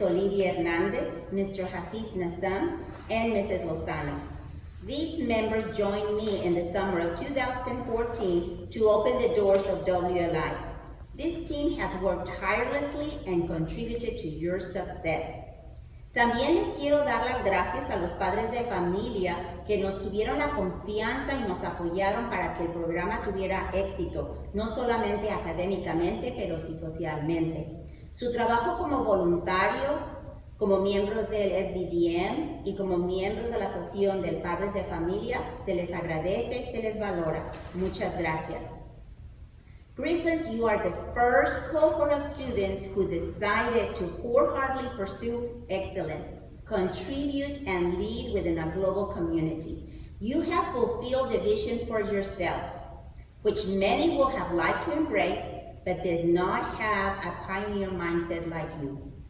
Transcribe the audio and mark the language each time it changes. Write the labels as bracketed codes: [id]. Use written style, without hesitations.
[en] Olivia Hernandez, Mr. Hafiz Nassam, and Mrs. Lozano. These members joined me in the summer of 2014 to open the doors of WLI. This team has worked tirelessly and contributed to your success. [es] También les quiero dar las gracias a los padres de familia que nos tuvieron la confianza y nos apoyaron para que el programa tuviera éxito, no solamente académicamente, pero sí socialmente. Su trabajo como voluntarios, como miembros del SBDM y como miembros de la Asociación de Padres de Familia, se les agradece y se les valora. Muchas gracias. [en] Griffins, you are the first cohort of students who decided to wholeheartedly pursue excellence, contribute, and lead within a global community. You have fulfilled the vision for yourselves, which many will have liked to embrace, but did not have a pioneer mindset like you.